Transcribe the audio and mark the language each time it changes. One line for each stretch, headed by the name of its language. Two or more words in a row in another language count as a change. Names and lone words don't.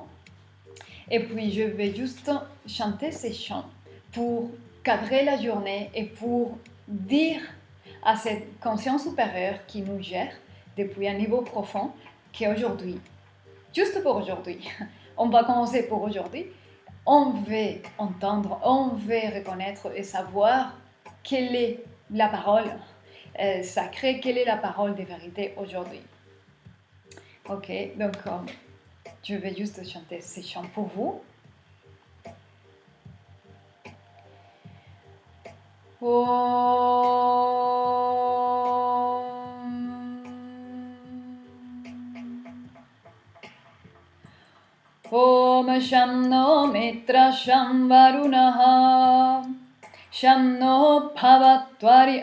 French: Et puis, je vais juste chanter ces chants pour cadrer la journée et pour dire à cette conscience supérieure qui nous gère depuis un niveau profond qu'aujourd'hui, juste pour aujourd'hui, on va commencer pour aujourd'hui, on veut entendre, on veut reconnaître et savoir quelle est la parole sacrée, quelle est la parole de vérité aujourd'hui. Ok, donc je vais juste chanter ces chants pour vous.
Sanskrit: ॐ शं नो मित्र शं वरुणः शं नो भवत्वरि